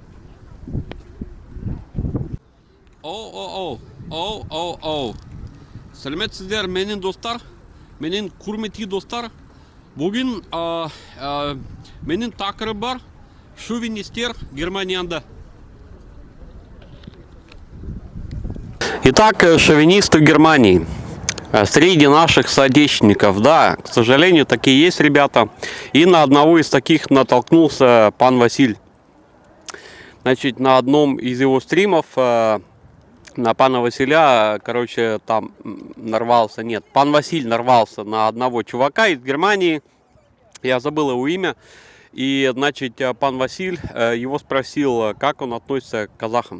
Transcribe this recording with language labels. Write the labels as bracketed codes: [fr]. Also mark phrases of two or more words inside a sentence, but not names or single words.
[kk] Сәлеметсіздер, менің достар, менің құрметті достар. Бүгін менің тақырып бар шовинистер Германияда. [ru] Итак, шовинисты в Германии. Среди наших соотечественников, да, к сожалению, такие есть ребята. И на одного из таких натолкнулся пан Василь. Значит, на одном из его стримов на пана Василя, короче, там нарвался, нет, пан Василь нарвался на одного чувака из Германии, я забыл его имя, и, значит, пан Василь его спросил, как он относится к казахам.